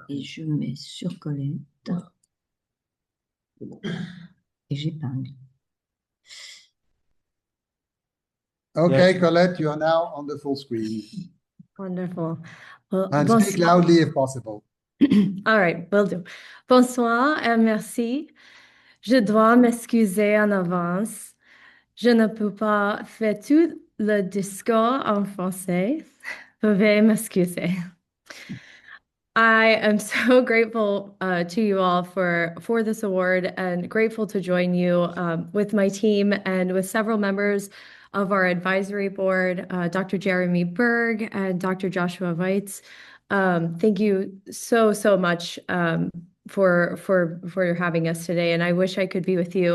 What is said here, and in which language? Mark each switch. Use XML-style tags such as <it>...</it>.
<fr>et je mets sur Colette et j'épingle.</fr> <en>Okay, Colette, you are now on the full screen. Wonderful. Well, And speak loudly if possible. All right, will do.</en> <fr>Bonsoir et merci. Je dois m'excuser en avance. Je ne peux pas faire tout le discours en français. Veuillez m'excuser.</fr> <en>I am so grateful to you all for this award, and grateful to join you with my team and with several members of our advisory board, Dr. Jeremy Berg and Dr. Joshua Weitz. Thank you so much for having us today, and I wish I could be with you.</en>